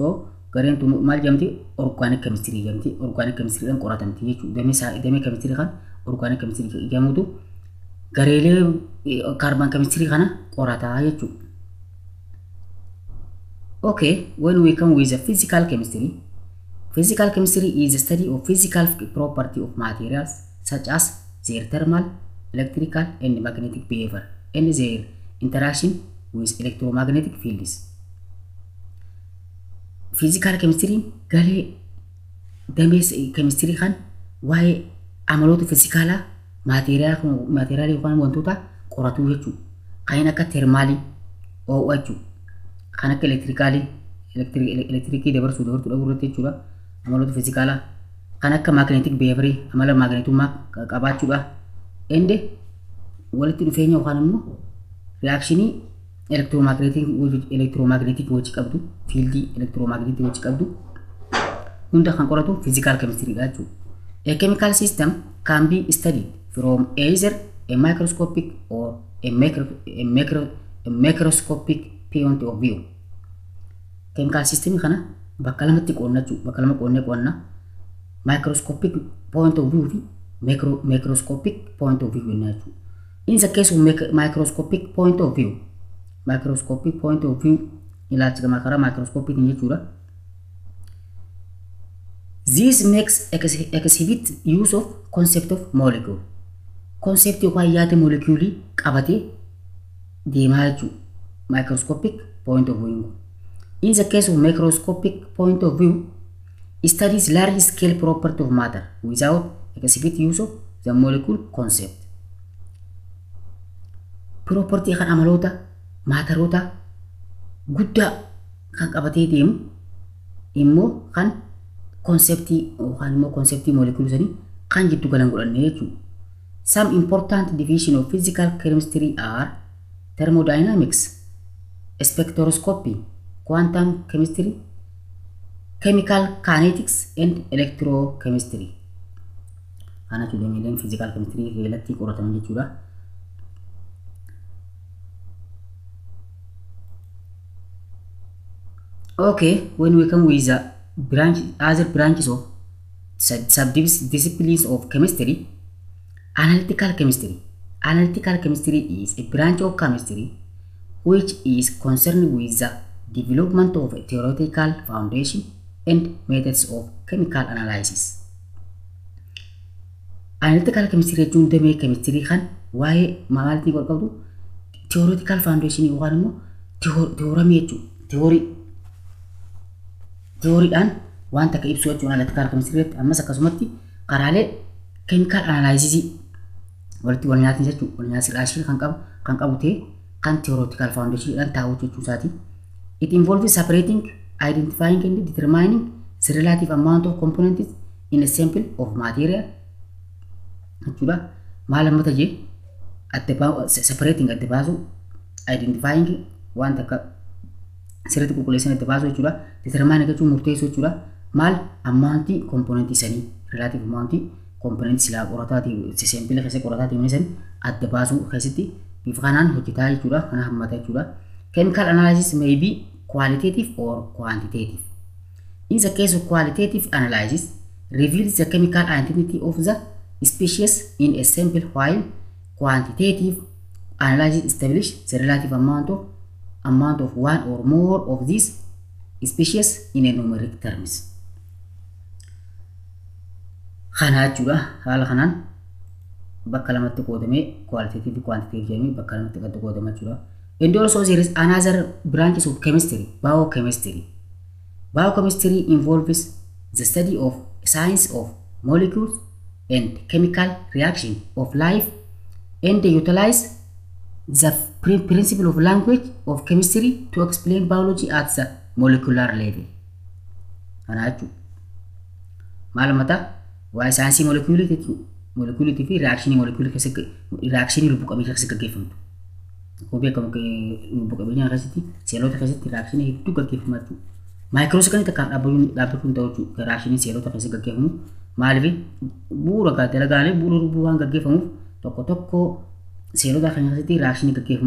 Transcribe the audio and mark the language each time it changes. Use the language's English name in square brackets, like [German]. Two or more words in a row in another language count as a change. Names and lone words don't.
[Oromo] So gareen tun maal jedhamti [English] organic chemistry [Oromo] jedhamti. [English] Organic chemistry [Oromo] dhaan qoratamti jechuudha. Damee chemistry kan [English] organic chemistry [Oromo] jedhamutu gareelee [English] carbon chemistry [Oromo] kana qorataa jechuudha. [English] Okay, when we come with the physical chemistry is the study of physical property of materials such as their thermal, electrical, and magnetic behavior and their interaction with electromagnetic fields. Physical chemistry [Oromo] galee damee chemistry kan waa'ee amaloota fiizikaalaa maateriyaala yookaan wantoota qoratu jechuudha. Kan akka termaalii oo'uu jechuudha. Kan akka elektirikii dabarsuu dhabuu irratti jechuudha. Amaloota fiizikaalaa kan akka [English] magnetic behavior [Oromo] amala magnetummaa qabaachuudha. Ende walitti dhufeenya yookaan immoo reactionii electromagnetic wajji qabdu fiildii electromagnetic wajji qabdu hunda kan qoratu [English] physical chemistry [Oromo] dha jechuudha. [English] A chemical system can be studied from either a microscopic or a macroscopic point of view. Chemical system [Oromo] kana bakka lamatti qoonna [English] microscopic point of view [Oromo] fi [English] macroscopic point of view [Oromo] jenna jechuudha. [English] In the case of microscopic point of view [Oromo] ilaalcha gamaa karaa microscopic jechuudha. [English] This makes exhibit use of concept of molecule. [Oromo] Concept yookaan yaada molecuulii qabatee deemaa jechuudha. [English] Microscopic point of view. In the case of macroscopic point of view, studies large scale property of matter without exhibit use of the molecule concept. [Oromo] Property kan amaloota maataroota guddaa kan qabatee deemu immoo kan konseptii yookaan immoo konseptii molecuule sanii kan jiddu galan godhanne jechuudha. [English] Some important division of physical chemistry are thermodynamics, spectroscopy, quantum chemistry, chemical kinetics, and electrochemistry. [Oromo] Kana jechuudha [English] physical chemistry [Oromo] keessatti qorataman jechuudha. [English] Okay, when we come with the other branches of sub-disciplines of chemistry, analytical chemistry. Analytical chemistry is a branch of chemistry which is concerned with the development of a theoretical foundation and methods of chemical analysis. Analytical chemistry [Oromo] jechuun damee chemistry kan waa'ee maaltii qabdu [English] theoretical foundation [Oromo] yookaan immoo theoramii jechuudha. Theoryidhaan waan takka ibsu jechuun [English] analytical chemistry [Oromo] ammas akkasumatti karaalee [English] chemical analysis [Oromo] walitti wal nyaatin jechuudha. Wal nyaatsi raashii kan qabu ta'e kan [English] theoretical foundation [Oromo] dhaan taa'u jechuusaati. [English] It involves separating, identifying and determining the relative amount of components in a sample of material. [Oromo] Jechuudha. Maal amma ta'e separating adda baasu, identifying waan takka sirriitti qulqulleessan adda baasu jechuudha. Determining jechuun murteessuu jechuudha. Maal ammaantii komponentii sanii relative ammaantii komponentii silaa qorataati sample keessa qorataati inni san adda baasuu keessatti bifa kanaan hojjetaa jechuudha. Kana hammata jechuudha. [English] Chemical analysis may be qualitative or quantitative. In the case of qualitative analysis, reveals the chemical identity of the species in a sample, while quantitative analysis establishes the relative amount of one or more of these species in a numeric terms. [Oromo] Kana jechuudha. Haala kanaan bakka lamatti qoodamee [English] qualitative quantitative [Oromo] jedhamee bakka lamatti qoodama jechuudha. [English] And also there is another branches of chemistry, biochemistry. Biochemistry involves the study of science of molecules and chemical reaction of life, and they utilize the principle of language of chemistry to explain biology at the molecular level. [Oromo] Kana jechuudha. Maal mata waa'ee saayinsii molecuulii fi reakshinii molecuulii keessatti reakshinii lubbu qabeeyyii keessatti gaggeeffamtu. Akkuma beekamu lubbu qabeeyyii keessatti seelota keessatti reakshinii hedduu gaggeeffamaa jechuudha. Maayikirooskoopiin takkaan dhaabbachuun ta'u jechuudha. Reakshinii seelota keessatti gaggeeffamu maaliif bu'uura dalagaalee bu'uura lubbuu waan gaggeeffamuuf tokko seelota keenya keessatti reakshinii gaggeeffama.